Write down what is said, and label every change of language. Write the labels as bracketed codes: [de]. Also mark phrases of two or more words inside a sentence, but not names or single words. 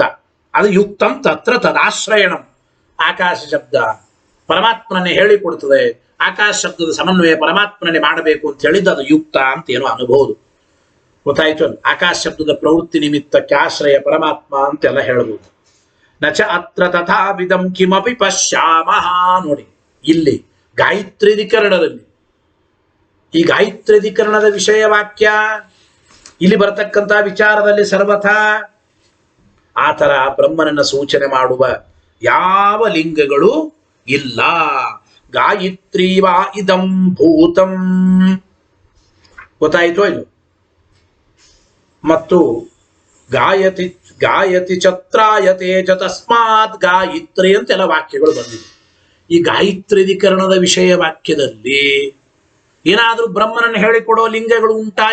[sa] ಅದು ಯುಕ್ತಂ ತತ್ರ ತದಾಶ್ರಯಣಂ. [kn] ಆಕಾಶ ಶಬ್ದ ಪರಮಾತ್ಮನನ್ನೇ ಹೇಳಿಕೊಡ್ತದೆ. ಆಕಾಶ ಶಬ್ದದ ಸಮನ್ವಯ ಪರಮಾತ್ಮನನ್ನೇ ಮಾಡಬೇಕು ಅಂತ ಹೇಳಿದ್ದು ಅದು ಯುಕ್ತ ಅಂತ ಏನೋ ಅನ್ಬಹುದು. ಗೊತ್ತಾಯ್ತು? ಆಕಾಶ ಶಬ್ದದ ಪ್ರವೃತ್ತಿ ನಿಮಿತ್ತಕ್ಕೆ ಆಶ್ರಯ ಪರಮಾತ್ಮ ಅಂತೆಲ್ಲ ಹೇಳ್ಬೋದು. [sa] ನಚ ಅತ್ರ ತಥಾವಿಧಂ ಕಿಮಪಿ ಪಶ್ಯಾಮಃ. [kn] ನೋಡಿ, ಇಲ್ಲಿ ಗಾಯತ್ರಿಧಿಕರಣದಲ್ಲಿ ಈ ಗಾಯತ್ರಿಧಿಕರಣದ ವಿಷಯ ವಾಕ್ಯ ಇಲ್ಲಿ ಬರತಕ್ಕಂಥ ವಿಚಾರದಲ್ಲಿ ಸರ್ವಥಾ ಆ ತರ ಬ್ರಹ್ಮನನ್ನ ಸೂಚನೆ ಮಾಡುವ ಯಾವ ಲಿಂಗಗಳು ಇಲ್ಲ. [sa] ಗಾಯತ್ರಿ ವಾ ಇದಂ ಭೂತಂ. [kn] ಗೊತ್ತಾಯಿತೋ ಇಲ್ಲ? [sa] ಮತ್ತು ಗಾಯತಿ ಗಾಯತಿ ಛತ್ರಾಯತೆ ಚ ತಸ್ಮಾತ್ ಗಾಯತ್ರಿ [kn] ಅಂತೆಲ್ಲ ವಾಕ್ಯಗಳು ಬಂದಿವೆ. ಈ ಗಾಯತ್ರೀಕರಣದ ವಿಷಯ ವಾಕ್ಯದಲ್ಲಿ ಏನಾದರೂ ಬ್ರಹ್ಮನನ್ನು ಹೇಳಿಕೊಡೋ ಲಿಂಗಗಳು ಉಂಟಾ?